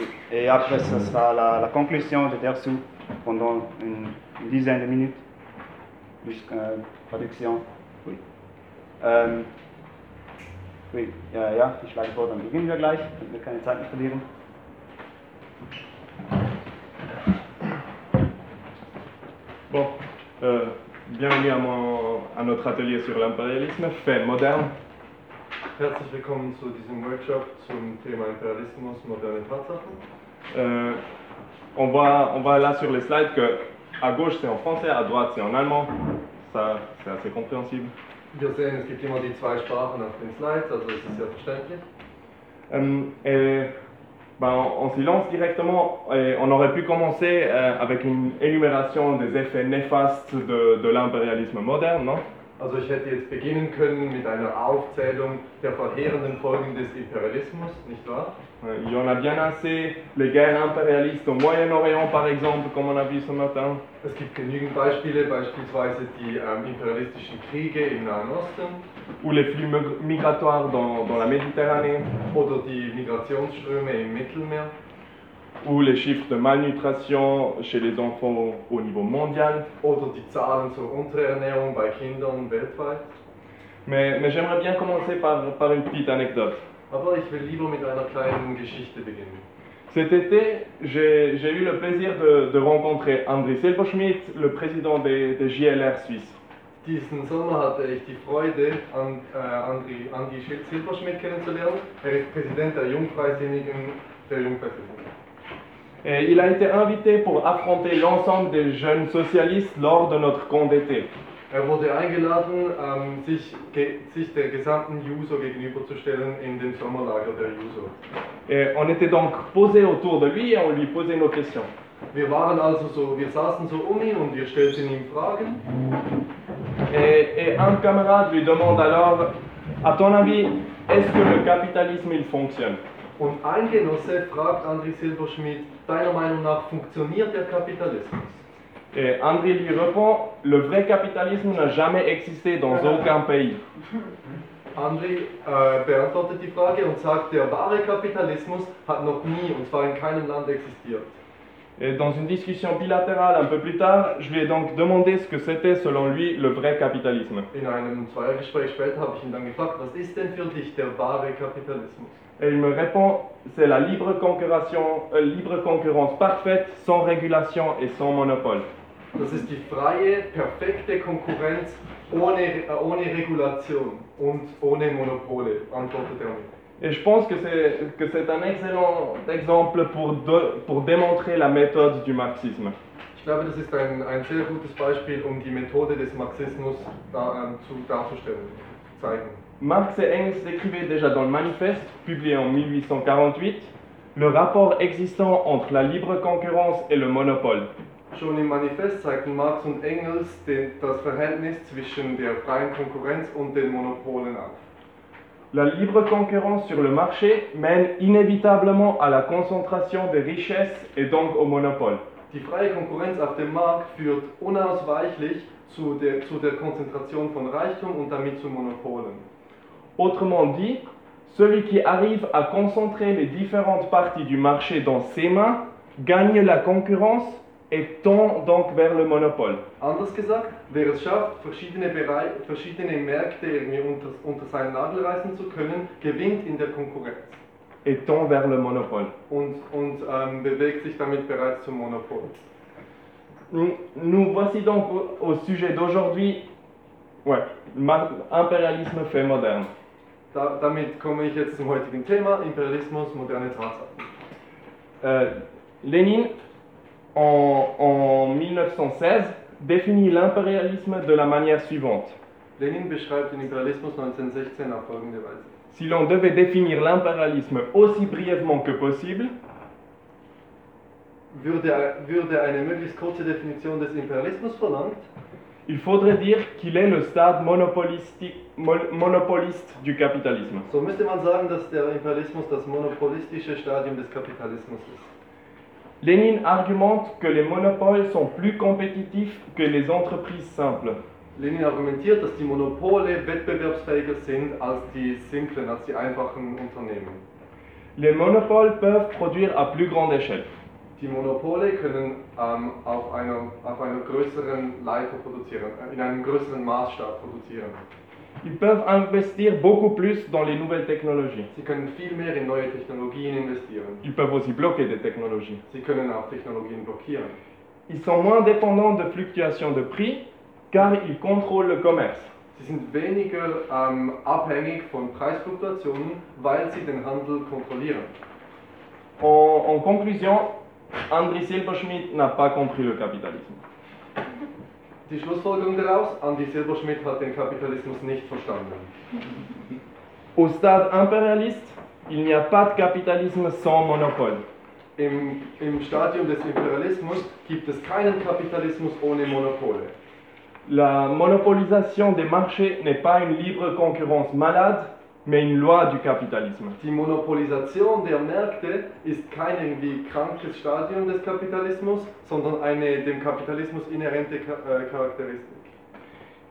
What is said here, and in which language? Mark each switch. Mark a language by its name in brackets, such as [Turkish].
[French] Et après, ce sera la conclusion de Dersu pendant une dizaine de minutes, jusqu'à traduction. Oui. [German] Oui, ja, ich schlage vor, dann beginnen wir gleich, damit wir keine Zeit mehr verlieren. [French] Bon, bienvenue à notre atelier sur l'impérialisme, fait moderne. [German] Herzlich willkommen zu diesem Workshop zum Thema Imperialismus, moderne Tatsachen. [French] On voit là sur les slides que à gauche c'est en français, à droite c'est en allemand. Ça, c'est assez compréhensible. [German] Wir sehen, es gibt immer die zwei Sprachen auf den Slides, also es ist sehr verständlich. [French] On s'y lance directement et on aurait pu commencer avec une énumération des effets néfastes de l'impérialisme moderne, non? [German] Also ich hätte jetzt beginnen können mit einer Aufzählung der verheerenden Folgen des Imperialismus, nicht wahr? [French] Il y en a bien assez, les guerres impérialistes au Moyen-Orient par exemple, comme on a vu ce matin. [German] Es gibt genügend Beispiele, beispielsweise die imperialistischen Kriege im Nahen Osten. [French] Ou les flux migratoires dans la Méditerranée. [German] Oder die Migrationsströme im Mittelmeer. [French] Ou les chiffres de malnutrition chez les enfants au niveau mondial. [German] Oder die Zahlen zur Unterernährung bei Kindern weltweit. [French] Mais j'aimerais bien commencer par une petite anecdote. [German] Aber ich will lieber mit einer kleinen Geschichte beginnen. [French] Cet été, j'ai eu le plaisir de rencontrer André Silberschmidt, le président des JLR Suisse. [German] Diesen Sommer hatte ich die Freude, André Silberschmidt kennenzulernen. Er ist Präsident der Jungfreisinnigen der Jungfreisinnigen. [French] Et il a été invité pour affronter l'ensemble des jeunes socialistes lors de notre camp d'été. [German] Er wurde eingeladen, sich der gesamten Juso gegenüberzustellen in dem Sommerlager der Juso. [French] Et on était donc posé autour de lui et on lui posait nos questions. [German] Wir waren also so, wir saßen so um ihn und wir stellten ihm Fragen. [French] Et un camarade lui demande alors, à ton avis, est-ce que le capitalisme il fonctionne? [German] Und ein Genosse fragt André Silberschmidt, deiner Meinung nach funktioniert der Kapitalismus? [French] Et André lui répond, le vrai capitalisme n'a jamais existé dans aucun pays. [German] André beantwortet die Frage und sagt, der wahre Kapitalismus hat noch nie, und zwar in keinem Land, existiert. [French] Et dans une discussion bilatérale un peu plus tard, je lui ai donc demandé ce que c'était selon lui le vrai capitalisme. [German] In einem Zweiergespräch später habe ich ihn dann gefragt, was ist denn für dich der wahre Kapitalismus? [French] Et il me répond, c'est la libre concurrence parfaite, sans régulation et sans monopole. [German] Das ist die freie, perfekte Konkurrenz ohne Regulation und ohne Monopole, antwortet er mir. [French] Et je pense que c'est un excellent exemple pour démontrer la méthode du marxisme. [German] Ich glaube, das ist ein sehr gutes Beispiel, um die Methode des Marxismus darzustellen, zeigen. [French] Marx et Engels écrivaient déjà dans le Manifeste, publié en 1848, le rapport existant entre la libre concurrence et le monopole. [German] Schon im Manifest zeigten Marx und Engels das Verhältnis zwischen der freien Konkurrenz und den Monopolen an. [French] La libre concurrence sur le marché mène inévitablement à la concentration des richesses et donc au monopole. [German] Die freie Konkurrenz auf dem Markt führt unausweichlich zu der Konzentration von Reichtum und damit zu Monopolen. [French] Autrement dit, celui qui arrive à concentrer les différentes parties du marché dans ses mains gagne la concurrence et tend donc vers le monopole. [German] Anders gesagt, wer es schafft, verschiedene Märkte irgendwie unter seinen Nagel reißen zu können, gewinnt in der Konkurrenz. [French] Et tend vers le monopole. [German] Und bewegt sich damit bereits zum Monopol. [French] Nous voici donc au sujet d'aujourd'hui. Ouais, impérialisme fait moderne. [German] Damit komme ich jetzt zum heutigen Thema, Imperialismus, moderne Tatsachen. [French] Lénine, en 1916, définit l'impérialisme de la manière suivante. [German] Lénine beschreibt den Imperialismus 1916 auf folgende Weise. [French] Si l'on devait définir l'impérialisme aussi brièvement que possible, [German] würde eine möglichst kurze Definition des Imperialismus verlangt, [French] il faudrait dire qu'il est le stade monopoliste du capitalisme. [German] So müsste man sagen, dass der Imperialismus das monopolistische Stadium des Kapitalismus ist. [French] Lénine argumente que les monopoles sont plus compétitifs que les entreprises simples. [German] Lénine argumentiert, dass die Monopole wettbewerbsfähiger sind als die simplen, als die einfachen Unternehmen. [French] Les monopoles peuvent produire à plus grande échelle. [German] Die Monopole können auf einer größeren Leiter produzieren, in einem größeren Maßstab produzieren. [French] Ils peuvent investir beaucoup plus dans les nouvelles technologies. [German] Sie können viel mehr in neue Technologien investieren. [French] Ils peuvent aussi bloquer des technologies. [German] Sie können auch Technologien blockieren. [French] Ils sont moins dépendants de fluctuations de prix, car ils contrôlent le commerce. [German] Sie sind weniger abhängig von Preisfluktuationen, weil sie den Handel kontrollieren. [French] En conclusion, André Silberschmidt n'a pas compris le capitalisme. [German] Die Schlussfolgerung daraus, André Silberschmidt hat den Kapitalismus nicht verstanden. [French] Au stade impérialiste, il n'y a pas de capitalisme sans monopole. [German] Im Stadium des Imperialismus gibt es keinen Kapitalismus ohne Monopole. [French] La monopolisation des marchés n'est pas une libre concurrence malade, mais une loi du capitalisme. [German] Die Monopolisation der Märkte ist kein irgendwie krankes Stadium des Kapitalismus, sondern eine dem Kapitalismus inhärente Charakteristik.